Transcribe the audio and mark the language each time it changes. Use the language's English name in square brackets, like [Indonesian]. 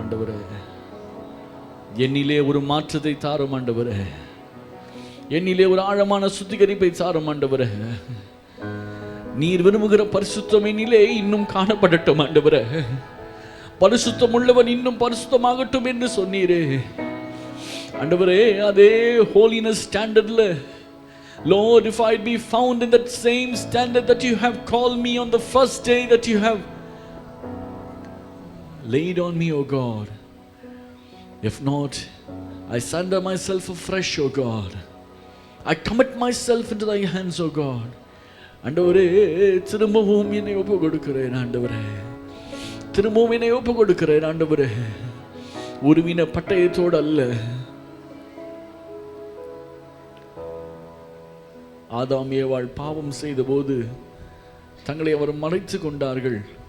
[Tamil] ஆண்டவரே, என்னிலே ஒரு மாற்றத்தை தாரும். ஆண்டவரே, என்னிலே ஒரு ஆழமான சுத்திகரிப்பை தாரும். ஆண்டவரே, நீர் விரும்புகிற பரிசுத்தம் என்னிலே இன்னும் காணப்படட்டும். ஆண்டவரே, பரிசுத்தம் உள்ளவன் இன்னும் பரிசுத்தமாகட்டும் என்று சொன்னீரே. ஆண்டவரே, அதே ஹோலினஸ் ஸ்டாண்டர்ட்ல, [English] Lord, if I be found in that same standard that you have called me on the first day that you have laid on me, O God. If not, I surrender myself afresh, O God. I commit myself into thy hands, O God. [Tamil] ஆண்டவரே, திரும்பவும் என்னை ஒப்பு கொடுக்கிறேன். ஆண்டவரே, திரும்பவும் என்னை ஒப்பு கொடுக்கிறேன். ஆண்டவரே, உருவின பட்டயத்தோடு அல்ல. ஆதாம் ஏவாள் பாவம் செய்த போது தங்களை அவர் மறைத்து கொண்டார்கள்.